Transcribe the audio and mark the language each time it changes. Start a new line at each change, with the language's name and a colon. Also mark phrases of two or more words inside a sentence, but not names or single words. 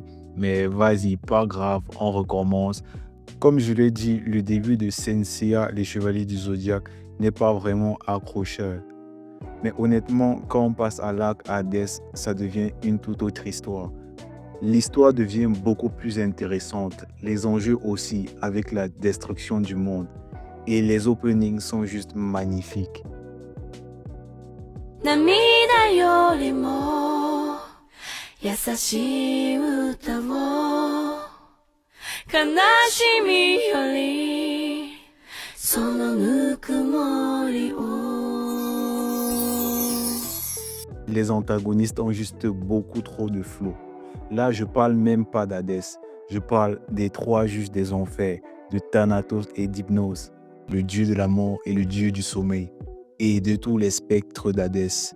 French: Mais vas-y, pas grave, on recommence. Comme je l'ai dit, le début de Senseiya, les Chevaliers du Zodiaque, n'est pas vraiment accrocheur. Mais honnêtement, quand on passe à l'arc Hades, ça devient une toute autre histoire. L'histoire devient beaucoup plus intéressante, les enjeux aussi, avec la destruction du monde. Et les openings sont juste magnifiques.
Japanese: 涙よりも優しい歌を悲しみよりそのぬくもりを
French: Les antagonistes ont juste beaucoup trop de flow. Là, je parle même pas d'Hadès. Je parle des trois juges des enfers, de Thanatos et d'Hypnose, le dieu de la mort et le dieu du sommeil, et de tous les spectres d'Hadès.